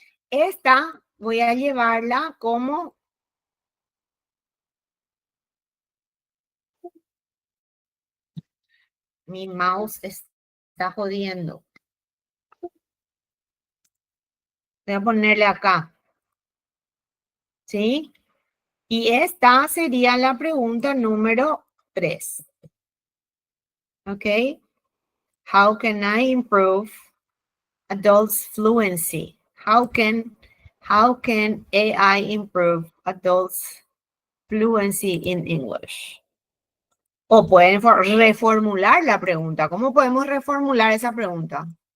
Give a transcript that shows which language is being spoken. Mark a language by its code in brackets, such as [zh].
[es] Esta voy a llevarla como mi mouse está jodiendo. Voy a ponerle acá. ¿Sí? Y esta sería la pregunta número 3. ¿Ok? [en] How can I improve adults' fluency? How can AI improve adults' fluency in English? [es] O pueden reformular la pregunta. ¿Cómo podemos reformular esa pregunta?